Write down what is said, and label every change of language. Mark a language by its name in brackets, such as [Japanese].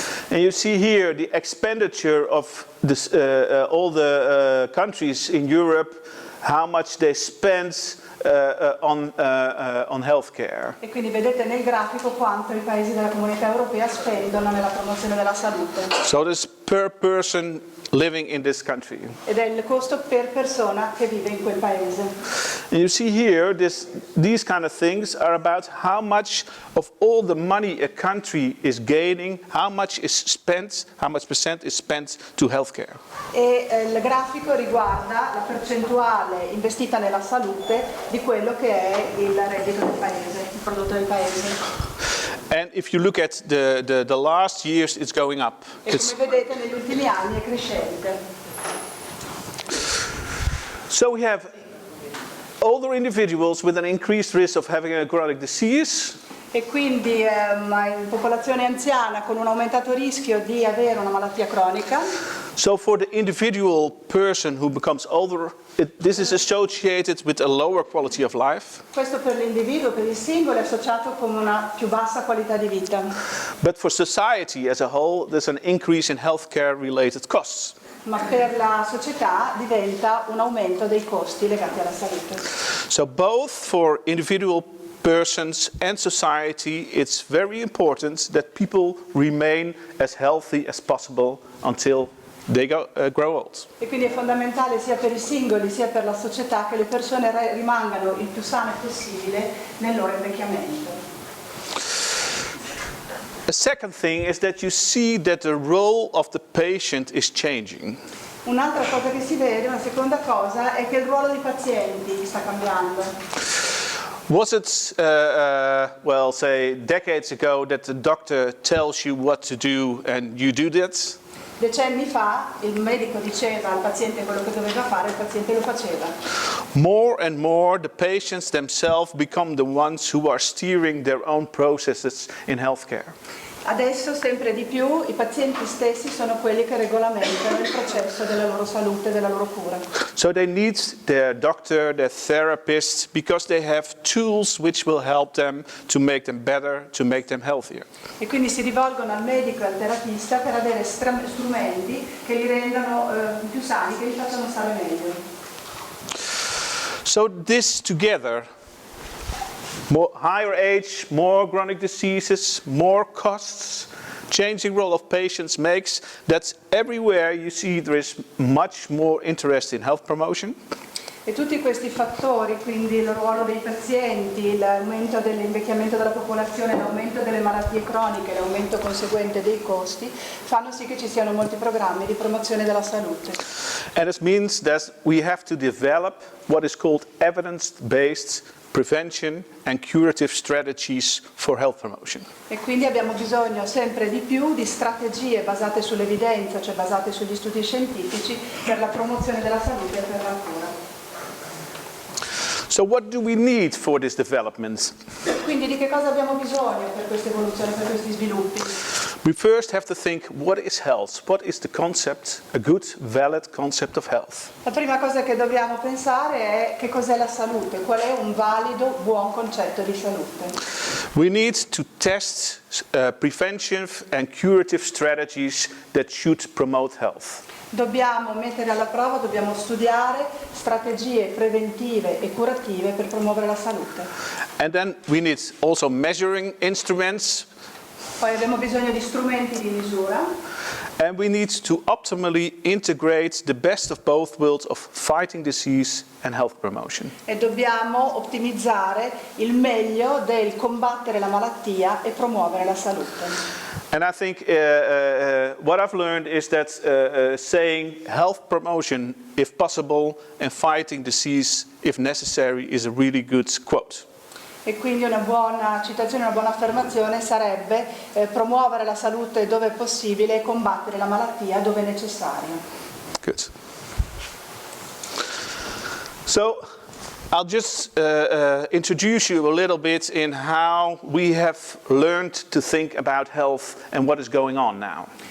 [English] And you see here the expenditure of this, all the countries in Europe, how much they spend on healthcare. [Italian] E quindi vedete nel grafico quanto i paesi della Comunità Europea spendono nella promozione della salute. [English] So this per person living in this country. [Italian] Ed è il costo per persona che vive in quel paese. [English] And you see here, these kind of things are about how much of all the money a country is gaining, how much is spent, how much percent is spent to healthcare. [Italian] E il grafico riguarda la percentuale investita nella salute di quello che è il reddito del paese, il prodotto del paese. [English] And if you look at the last years, it's going up. [Italian] E come vedete negli ultimi anni è crescente. [English] So we have older individuals with an increased risk of having a chronic disease. [Italian] E quindi in popolazione anziana con un aumentato rischio di avere una malattia cronica. [English] So for the individual person who becomes older, this is associated with a lower quality of life. [Italian] Questo per l'individuo, per il singolo, è associato con una più bassa qualità di vita. [English] But for society as a whole, there's an increase in healthcare related costs. [Italian] Ma per la società diventa un aumento dei costi legati alla salute. [English] So both for individual persons and society, it's very important that people remain as healthy as possible until they grow old. [Italian] E quindi è fondamentale sia per i singoli sia per la società che le persone rimangano il più sane possibile nel loro invecchiamento. [English] A second thing is that you see that the role of the patient is changing. [Italian] Un'altra cosa che si vede, una seconda cosa, è che il ruolo dei pazienti sta cambiando. [English] Was it, well, say, decades ago that the doctor tells you what to do and you do that? [Italian] Decenni fa il medico diceva al paziente quello che doveva fare e il paziente lo faceva. [English] More and more the patients themselves become the ones who are steering their own processes in healthcare. [Italian] Adesso sempre di più i pazienti stessi sono quelli che regolamentano il processo della loro salute, della loro cura. [English] So they need their doctor, their therapist, because they have tools which will help them to make them better, to make them healthier. [Italian] E quindi si rivolgono al medico e al terapista per avere strumenti che li rendano più sani, che li facciano stare meglio. [English] So this together, more higher age, more chronic diseases, more costs, changing role of patients makes that everywhere you see there is much more interest in health promotion. [Italian] E tutti questi fattori, quindi il ruolo dei pazienti, l'aumento dell'invecchiamento della popolazione, l'aumento delle malattie croniche, l'aumento conseguente dei costi, fanno sì che ci siano molti programmi di promozione della salute. [English] And this means that we have to develop what is called evidence-based prevention and curative strategies for health promotion. [Italian] E quindi abbiamo bisogno sempre di più di strategie basate sull'evidenza, cioè basate sugli studi scientifici, per la promozione della salute e per la cura. [English] So what do we need for this development? [Italian] Quindi di che cosa abbiamo bisogno per questa evoluzione, per questi sviluppi? [English] We first have to think, what is health? What is the concept, a good, valid concept of health? [Italian] La prima cosa che dobbiamo pensare è che cos'è la salute, qual è un valido, buon concetto di salute. [English] We need to test preventive and curative strategies that should promote health. [Italian] Dobbiamo mettere alla prova, dobbiamo studiare strategie preventive e curative per promuovere la salute. [English] And then we need also measuring instruments. [Italian] Poi abbiamo bisogno di strumenti di misura. [English] And we need to optimally integrate the best of both worlds of fighting disease and health promotion. [Italian] E dobbiamo ottimizzare il meglio del combattere la malattia e promuovere la salute. [English] And I think what I've learned is that saying health promotion if possible and fighting disease if necessary is a really good quote. [Italian] E quindi una buona citazione, una buona affermazione sarebbe promuovere la salute dove è possibile e combattere la malattia dove è necessario. [English] Good. So I'll just introduce you a little bit in how we have learned to think about health and what is going on now.